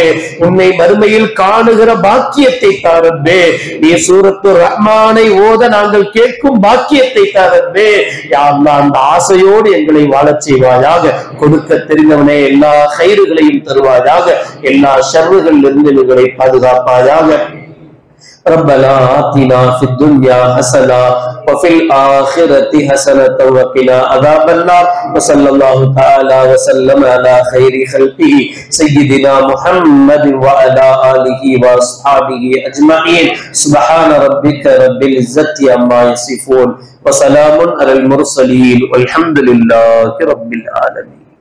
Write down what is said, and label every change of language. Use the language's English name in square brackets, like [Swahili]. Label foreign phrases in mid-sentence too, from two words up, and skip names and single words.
[Tamil] உன்னை மறுமையில் காணுகிற பாக்கியத்தை தாரப்பே. நீ சூரத்து ரஹ்மானை ஓத நாங்கள் கேட்கும் பாக்கியத்தை தாரப்பே. யா அல்லாஹ் அந்த ஆசையோடு எங்களை வாழச் செய்வாயாக. கொடுக்க தெரிந்தவனே எல்லா கைறுகளையும் தருவாயாக. எல்லா ஷர்றுகளில் இருந்து எங்களை பாதுகாப்பாயாக. [Arabic] ربنا آتنا في الدنيا حسنة وفي الآخرة حسنة وقنا عذاب النار وصلى الله تعالى وسلم على خير خلقه سيدنا محمد وعلى آله وأصحابه أجمعين سبحان ربك رب العزة عما يصفون وسلام على المرسلين والحمد لله رب العالمين.